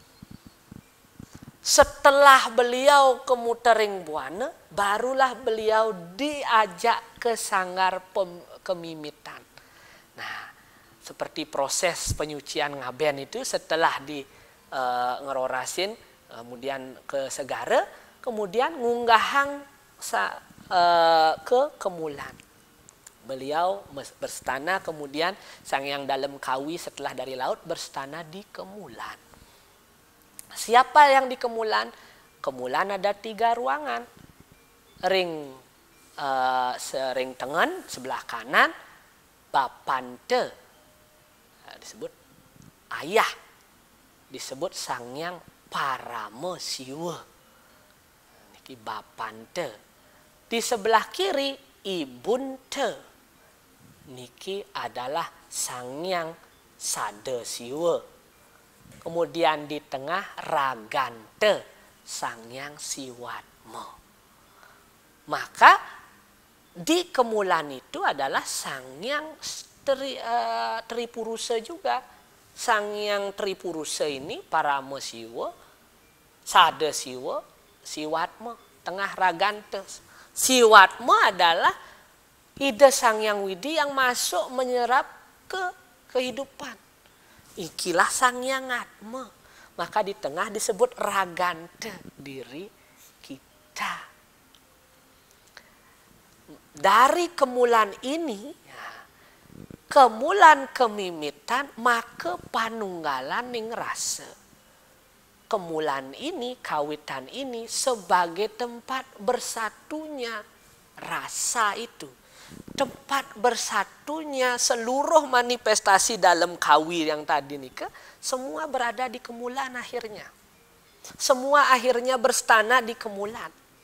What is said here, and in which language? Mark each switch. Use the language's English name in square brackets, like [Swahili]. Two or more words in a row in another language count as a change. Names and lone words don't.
[Indonesian] Setelah beliau ke Mutering Buana, barulah beliau diajak ke sanggar kemimitan. Nah, seperti proses penyucian ngaben itu setelah di ngerorasin, kemudian ke segara, kemudian ngunggahang ke Kemulan. Beliau berstana, kemudian Sang Hyang Dalem Kawi setelah dari laut berstana di Kemulan. Siapa yang di Kemulan? Kemulan ada 3 ruangan. [Balinese] Ring tengen [Indonesian] sebelah kanan, Bapante disebut ayah, disebut Sang Hyang Paramesiwa. [Balinese] Niki Bapante. Di sebelah kiri Ibunte. [Indonesian] Niki adalah Sang Hyang Sadasiwa. Kemudian di tengah Ragante, Sang Hyang Siwatma. Maka di Kemulan itu adalah Sang Hyang Tripurusa juga. Sang Hyang Tripurusa ini Paramesiwa, Sadasiwa, Siwatma, tengah Ragante. Siwatma adalah ide Sang Hyang Widi yang masuk menyerap ke kehidupan. Ikilah Sang Hyang Atma. Maka di tengah disebut Ragante, diri kita. Dari Kemulan ini, Kemulan kemimitan, maka [Balinese] panunggalan ning rasa. [Indonesian] Kemulan ini, kawitan ini sebagai tempat bersatunya rasa itu. Tempat bersatunya seluruh manifestasi dalam kawi yang tadi nih, semua berada di Kemulan akhirnya. Semua akhirnya berstana di Kemulan.